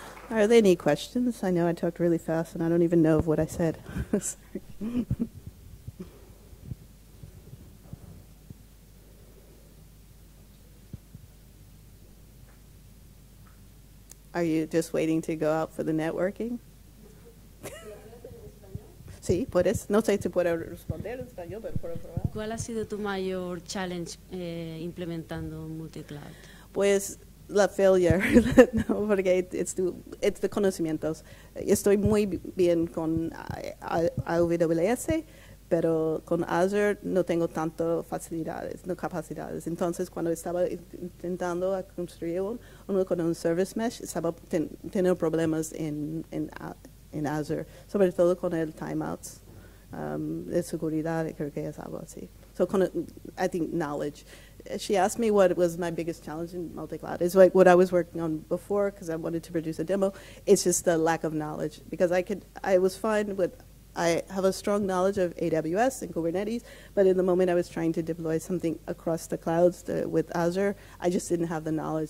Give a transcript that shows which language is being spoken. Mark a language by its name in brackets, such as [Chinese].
[English] Are there any questions? I know I talked really fast and I don't even know of what I said. Sorry. Are you just waiting to go out for the networking? [Spanish] Sí, puedes. No sé si puedo responder en español, pero puedo probar. ¿Cuál ha sido tu mayor challenge implementando multicloud? Pues la failure, no, porque [English] it's the [Spanish] conocimientos. Estoy muy bien con AWS, pero con Azure no tengo tanto facilidades, no capacidades. Entonces, cuando estaba intentando construir uno con un service mesh, estaba teniendo problemas en Azure, sobre todo con el timeouts de seguridad, creo que es algo así. [English] So, I think knowledge. She asked me what was my biggest challenge in multi-cloud. It's like what I was working on before, because I wanted to produce a demo. It's just the lack of knowledge, because I was fine with, I have a strong knowledge of AWS and Kubernetes, but in the moment I was trying to deploy something across the clouds with Azure, I just didn't have the knowledge.